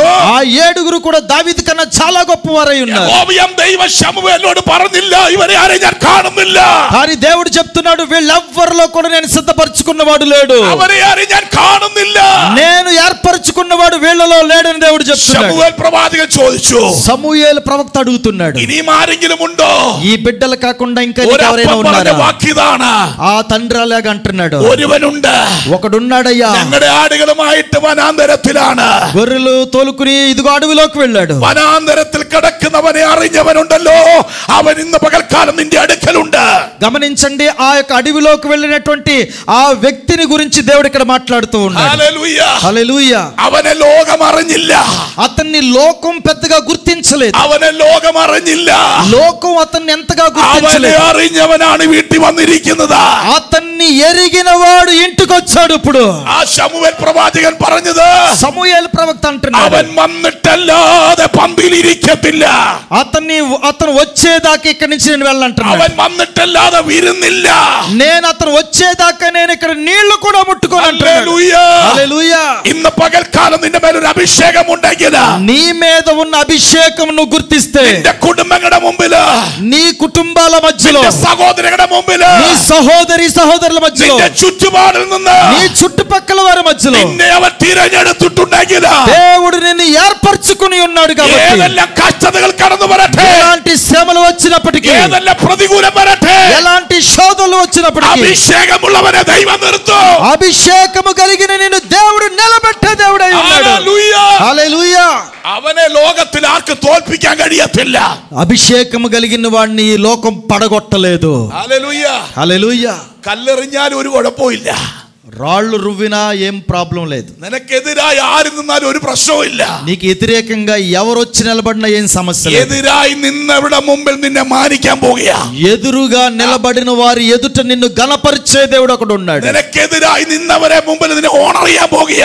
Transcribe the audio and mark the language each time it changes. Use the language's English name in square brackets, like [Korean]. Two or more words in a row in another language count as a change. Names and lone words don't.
[Telugu] ఆ 7 కూడా దావీదు కన్నా చాలా గొప్పవారై ఉన్నారు. [Malayalam] യഹോവയാം ദൈവം ശമൂവേലിനോട് പറഞ്ഞില്ല, ഇവരെ ആരെയും ഞാൻ കാണുന്നില്ല. [Telugu] కానీ దేవుడు చెప్తున్నాడు, వీళ్ళెవ్వరిలో కూడా నేను సిద్ధపరచుకున్నవాడు లేడు, [Malayalam] അവരെ ആരെയും ഞാൻ കാണുന്നില്ല, [Telugu] నేను ఏర్పరచుకున్నవాడు వీళ్ళలో లేడని దేవుడు చెప్తున్నాడు. [Malayalam] ശമൂവേൽ പ്രവാചകൻ ചോദിച്ചു, [Telugu] సమూయేలు ప్రవక్త అడుగుతున్నాడు, [Malayalam] ഇനിയും ആരെങ്കിലും ഉണ്ടോ? [Telugu] ఈ బిడ్డలు కాకుండా ఇంకా ఎవరైనా ఉన్నారా? [Malayalam] വാക്കിതാണ്. [Telugu] ఆ తండ్రి అలాగా అంటున్నాడు, [Malayalam] ഒരുവനുണ്ട്, [Telugu] ఒకడున్నాడయ్యా, [Malayalam] ഞങ്ങളുടെ ആടുകളുമായിട്ട് വനാന്തരത്തിലാണ്. [Telugu] గొర్రెలు తోలుకుని ఇదిగో అడవిలోకి వెళ్ళాడు. [Malayalam] വനാന്തരത്തിൽ കിടക്കുന്നവനെ അറിഞ്ഞവനുണ്ടല്ലോ, അവൻ ഇന്ന് പകൽക്കാലം നിന്റെ അടുക്കലുണ്ട്. [Telugu] గమనించండి, ఆ యొక్క అడవిలోకి వెళ్ళినటువంటి ఆ వ్యక్తిని గురించి దేవుడు ఇక్కడ మాట్లాడుతూ ఉన్నాడు. హల్లెలూయా, హల్లెలూయా. [Malayalam] അവനെ ലോകം അറിഞ്ഞില്ല, [Telugu] అతన్ని లోకం పెద్దగా గుర్తించలేదు. [Malayalam] അവനെ ലോകം അറിഞ്ഞില്ല, [Telugu] లోకం అతన్ని ఎంతగా [Malayalam] അവനെ [Telugu] గుర్తించలేదు. [Malayalam] അറിഞ്ഞവനാണ് വീട്ടിൽ വന്നിരിക്കുന്നത്. [Telugu] అతన్ని ఎరిగిన వాడు ఇంటికి వచ్చాడు. ఇప్పుడు [Malayalam] ആ ശമൂവേൽ പ്രവാചകൻ പറഞ്ഞത്, [Telugu] సమూయేలు ప్రవక్త అంటున్నాడు, [Malayalam] അവൻ വന്നിട്ടല്ലാതെ പന്തിയിൽ ഇരിക്കത്തില്ല, [Telugu] అతను వచ్చేదాకా ఇక్కడి నుంచి నేను వెళ్ళంటున్నాడు. [Malayalam] അവൻ വന്നിട്ടല്ലാതെ വിരുന്നില്ല. [Telugu] నేను అతను వచ్చేదాకా నేను ఇక్కడ నీళ్లు కూడా ముట్టుకోను అంటున్నాడు. [Malayalam] ഹല്ലേലൂയ. [Telugu] హల్లెలూయా. [Malayalam] ഇന്ന് പകൽക്കാലം നിന്റെ മേൽ ഒരു അഭിഷേകം ഉണ്ടെങ്കിൽ, [Telugu] నీ మీద ఉన్న అభిషేకం నువ్వు గుర్తిస్తే, [Malayalam] നിന്റെ കുടുംബങ്ങളുടെ മുമ്പില്, [Telugu] నీ కుటుంబాల మధ్యలో, [Malayalam] നിന്റെ സഹോദരങ്ങളുടെ മുമ്പില്, [Telugu] నీ సహోదరుల మధ్యలో, [Malayalam] നിന്റെ ചുറ്റുപാടിൽ നിന്ന് [Telugu] నీ చుట్టుపక్కల వారి మధ్యలో [Malayalam] നിന്നെ അവൻ തിരഞ്ഞെടുത്തിട്ടുണ്ടെങ്കിൽ, [Telugu] దేవుడు నిన్ను ఏర్పరచుకుని ఉన్నాడు. కాబట్టి [Malayalam] ഏതെല്ലാം കഷ്ടതകൾ കടന്നു വരട്ടെ, [Telugu] ఎలాంటి శ్రమలు వచ్చినప్పటికీ, [Malayalam] ഏതെല്ലാം പ്രതികൂലം വരട്ടെ, [Telugu] ఎలాంటి శోధనలు వచ్చినప్పటికీ, [Malayalam] അഭിഷേകമുള്ളവനെ ദൈവം നിർത്തും. [Telugu] అభిషేకము కలిగిన నిన్ను దేవుడు నిలబెట్టే దేవుడై ఉన్నాడు. [Malayalam] ഹല്ലേലൂയ. [Telugu] హల్లెలూయా. [Malayalam] അവനെ ലോകത്തിൽ ആർക്ക് തോൽപ്പിക്കാൻ കഴിയത്തില്ല. [Telugu] అభిషేకము కలిగిన వాడిని ఈ లోకం పడగొట్టలేదు. [Malayalam] ഹല്ലേലൂയ. [Telugu] హల్లెలూయా. [Malayalam] കല്ലെറിഞ്ഞാൽ ഒരു കുഴപ്പമില്ല, [Telugu] రాళ్ళు రువ్వినా ఏం ప్రాబ్లం లేదు. [Malayalam] നിനക്കെതിരായി ആര് നിന്നാലും ഒരു പ്രശ്നവുമില്ല. [Telugu] నీకు వ్యతిరేకంగా ఎవరు వచ్చి నిలబడినా ఏం సమస్య లేదు. [Malayalam] എതിരായി നിന്നവരുടെ മുമ്പിൽ നിന്നെ മാനിക്കാൻ പോകുക. [Telugu] ఎదురుగా నిలబడిన వారి ఎదుట నిన్ను గణపరిచే దేవుడు ఒకడు ఉన్నాడు. [Malayalam] നിനക്കെതിരായി നിന്നവരെ മുമ്പിൽ നിന്നെ ഓണർ ചെയ്യാൻ പോകുക.